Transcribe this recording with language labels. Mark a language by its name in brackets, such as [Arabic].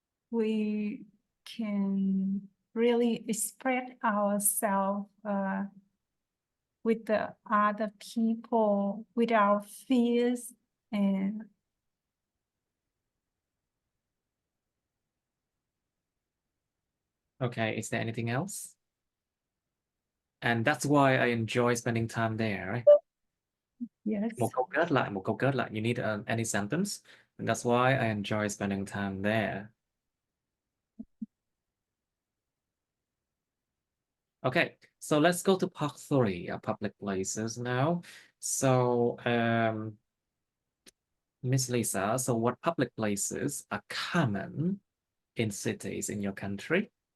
[English] we can really express ourselves with the other people without fears and Okay, is there anything else? And that's why I enjoy spending time there, right? yes. [Vietnamese] Một câu kết lại. [English] You need any sentence? And that's why I enjoy spending time there. Okay, so let's go to part 3, public places now. So, Miss Lisa, so what public places are common in cities in your country?